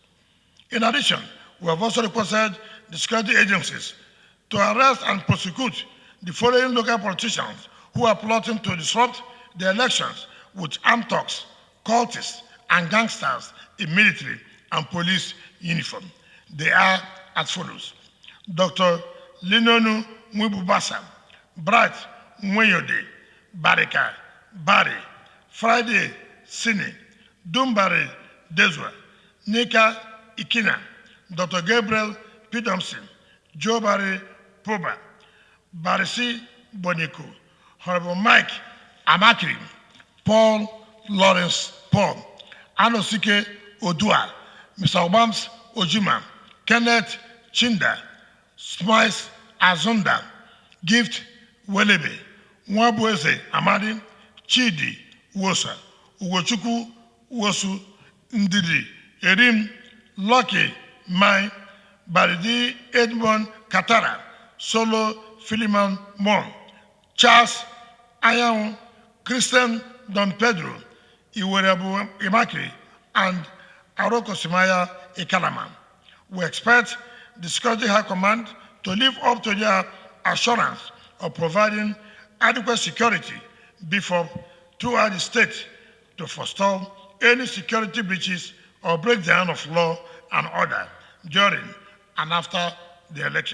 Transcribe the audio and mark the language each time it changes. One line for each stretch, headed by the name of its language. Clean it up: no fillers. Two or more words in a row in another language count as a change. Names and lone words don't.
English: In addition, we have also requested the security agencies to arrest and prosecute the following local politicians who are plotting to disrupt the elections with armed thugs, cultists, and gangsters in military and police uniform. They are as follows: Dr. Linonu Mwibubasa, Bright Mweyode, Barika, Bari, Friday Sini, Dumbari Dezwa, Nika Ikina, Dr. Gabriel Pidomson, Joe Barry Poba, Barisi Boniku, Honorable Mike Amakri, Paul Lawrence Paul, Anosike Odua, Mr. Obams Ojima, Kenneth Chinda, Smiles Azunda, Gift Welebe, Nwabueze Amadi, Chidi Wosa, Ugochukwu Wosu Ndidi, Erim Lucky Mai, Baridi Edmond Katara, Solo Philemon Mon, Charles Ayaun, Christian Don Pedro, Iwerebu Imakri, and Aroko Simaya Ikalama. We expect the Security High Command to live up to their assurance of providing adequate security before throughout the state to forestall any security breaches or breakdown of law and order during and after the election.